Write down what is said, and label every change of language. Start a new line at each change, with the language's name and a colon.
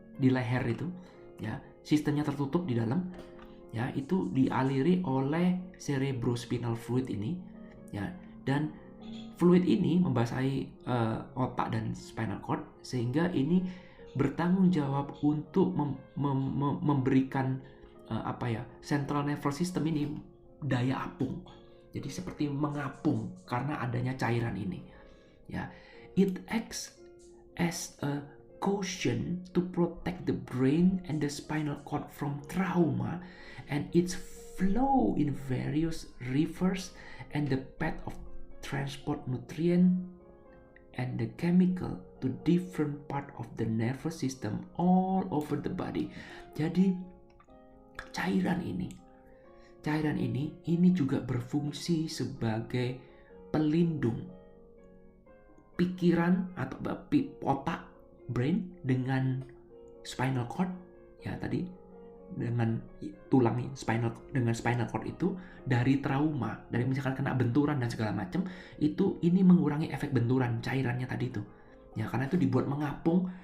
Indonesian: Di leher itu ya, sistemnya tertutup di dalam ya, itu dialiri oleh cerebrospinal fluid ini ya, dan fluid ini membasahi otak dan spinal cord sehingga ini bertanggung jawab untuk memberikan central nervous system ini daya apung. Jadi seperti mengapung karena adanya cairan ini ya.
English: It acts as a caution to protect the brain and the spinal cord from trauma, and its flow in various rivers and the path of transport nutrient and the chemical to different part of the nervous system all over the body.
Indonesian: Jadi cairan ini juga berfungsi sebagai pelindung pikiran atau otak, brain dengan spinal cord ya, tadi dengan tulang spinal cord itu dari trauma, dari misalkan kena benturan dan segala macam, ini mengurangi efek benturan cairannya tadi itu ya, karena itu dibuat mengapung.